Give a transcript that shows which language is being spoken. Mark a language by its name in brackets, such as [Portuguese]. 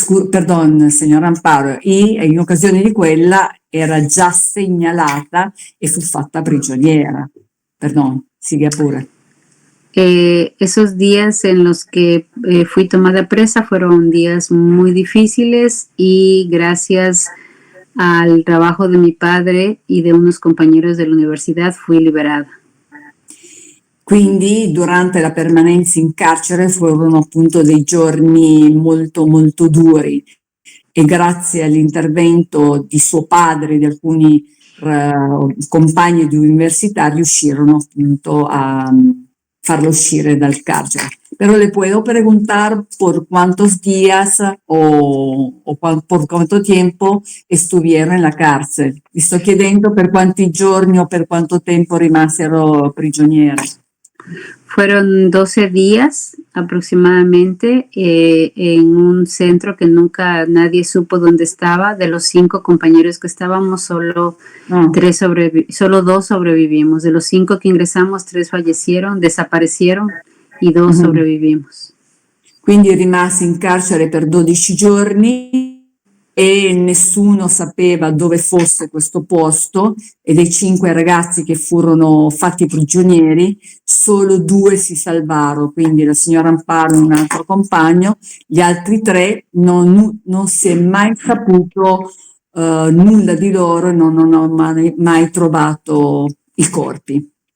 [Spanish] Perdón, [Italian] signor Amparo, e in occasione di quella era già segnalata e fu fatta prigioniera. [Spanish] Perdón, sigue [Italian] pure. [Spanish] Esos días en los que fui tomada presa fueron días muy difíciles y gracias al trabajo de mi padre y de unos compañeros de la universidad fui liberada. [Italian] Quindi durante la permanenza in carcere furono appunto dei giorni molto molto duri e grazie all'intervento di suo padre e di alcuni compagni di università riuscirono appunto a farlo uscire dal carcere. [Spanish] Pero le puedo preguntar por cuántos días o por cuánto tiempo estuvieron en la cárcel. [Italian] Vi sto chiedendo per quanti giorni o per quanto tempo rimasero prigionieri. [Spanish] Fueron 12 días aproximadamente en un centro que nunca nadie supo dónde estaba. De los 5 compañeros que estábamos, solo 2 sobrevivimos. De los 5 que ingresamos, 3 fallecieron, desaparecieron y 2 sobrevivimos. [Italian] Quindi rimasi in carcere per 12 giorni e nessuno sapeva dove fosse questo posto e dei 5 ragazzi che furono fatti prigionieri solo 2 si salvarono, quindi la signora Amparo e un altro compagno, gli altri 3 non si è mai saputo nulla di loro, non ho mai trovato i corpi.